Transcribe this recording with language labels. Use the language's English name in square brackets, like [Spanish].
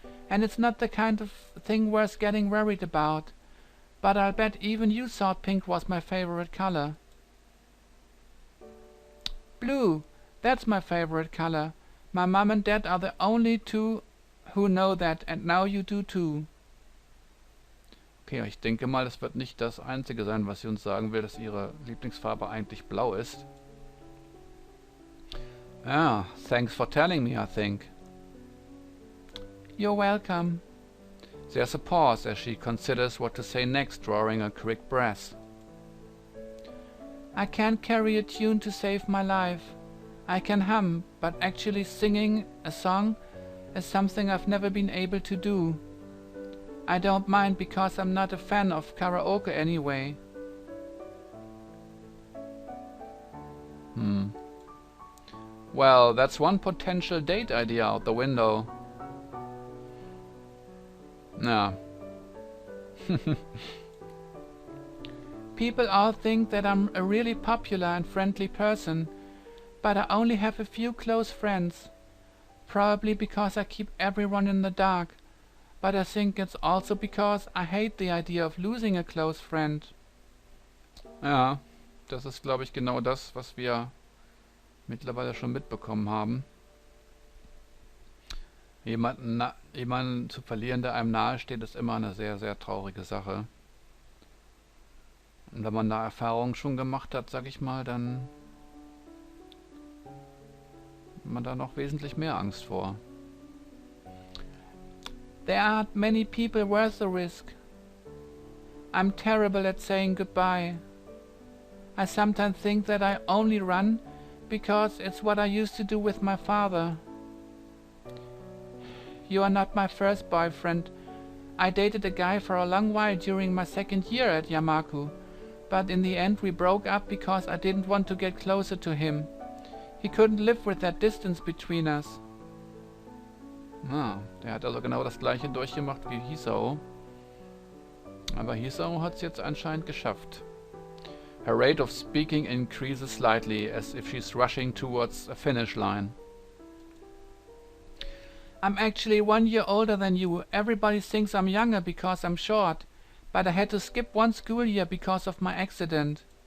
[English] And it's not the kind of thing worth getting worried about. But I'll bet even you thought pink was my favorite color. Blue, that's my favorite color. My mom and dad are the only two who know that, and now you do too. [German] Okay, ich denke mal, das wird nicht das Einzige sein, was sie uns sagen will, dass ihre Lieblingsfarbe eigentlich blau ist. [English] Ah, thanks for telling me, I think. You're welcome. There's a pause as she considers what to say next, drawing a quick breath. I can't carry a tune to save my life. I can hum, but actually singing a song is something I've never been able to do. I don't mind because I'm not a fan of karaoke anyway. Well, that's one potential date idea out the window. Yeah. People all think that I'm a really popular and friendly person, but I only have a few close friends. Probably because I keep everyone in the dark, but I think it's also because I hate the idea of losing a close friend. [German] Ja, das ist, glaube ich, genau das, was wir mittlerweile schon mitbekommen haben. Jemanden zu verlieren, der einem nahe steht, ist immer eine sehr, sehr traurige Sache. Und wenn man da Erfahrungen schon gemacht hat, sag ich mal, dann hat man da noch wesentlich mehr Angst vor. [English] There aren't many people worth the risk. I'm terrible at saying goodbye. I sometimes think that I only run Because it's what I used to do with my father. You are not my first boyfriend. I dated a guy for a long while during my second year at Yamaku, but in the end we broke up because I didn't want to get closer to him. He couldn't live with that distance between us. [German] Der hat also genau das gleiche durchgemacht wie Hisao. Aber Hisao hat es jetzt anscheinend geschafft. [English] Her rate of speaking increases slightly, as if she's rushing towards a finish line. I'm actually 1 year older than you. Everybody thinks I'm younger because I'm short, but I had to skip 1 school year because of my accident.